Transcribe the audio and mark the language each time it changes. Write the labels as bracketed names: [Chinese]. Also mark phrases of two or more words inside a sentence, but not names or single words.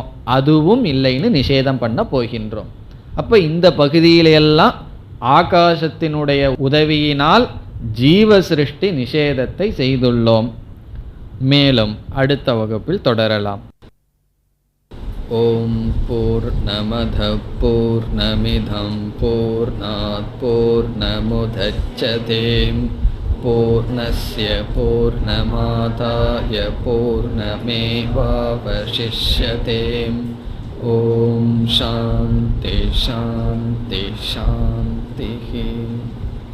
[Tamil] அதுவும் இல்லைன்னு நிஷேதம் பண்ண போகின்றோம். அப்போ இந்த பகுதியிலெல்லாம் ஆகாசத்தினுடைய உதவியினால் ஜீவ சிருஷ்டி நிஷேதத்தை செய்துள்ளோம். மேலும் அடுத்த வகுப்பில் தொடரலாம். [Sanskrit] ॐ पूर्णमदः पूर्णमिदं पूर्णात् पूर्णमुदच्यते पूर्णस्य पूर्णमादाय पूर्णमेवावशिष्यते. ॐ शान्ति शान्ति शान्ति.